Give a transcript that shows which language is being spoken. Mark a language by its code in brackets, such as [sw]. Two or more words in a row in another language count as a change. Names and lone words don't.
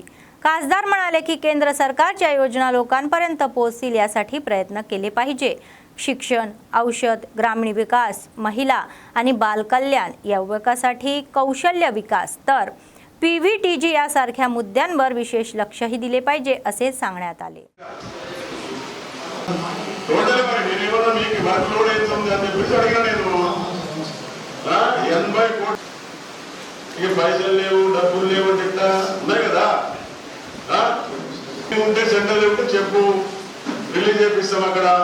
[mr] खासदार म्हणाले की केंद्र सरकारच्या योजना लोकांपर्यंत पोहोचतील यासाठी प्रयत्न केले पाहिजे. शिक्षण, औषध, ग्रामीण विकास, महिला आणि बाल कल्याण या विकासासाठी कौशल्य विकास तर PVTG यासारख्या मुद्द्यांवर विशेष लक्षही दिले पाहिजे असे सांगण्यात आले. [te] మీకు [en] work load [te] ఎంత ఉంది అని చెప్పేసి అడిగా నేను. 80 కోట్లు ఇక పైసలు లేవు, డబ్బులు లేవు అంటే ఇట్లా ఉన్నాయి కదా. ఉంటే సెంటర్ ఉంటే చెప్పు, రిలీజ్ చేపిస్తాం అక్కడ.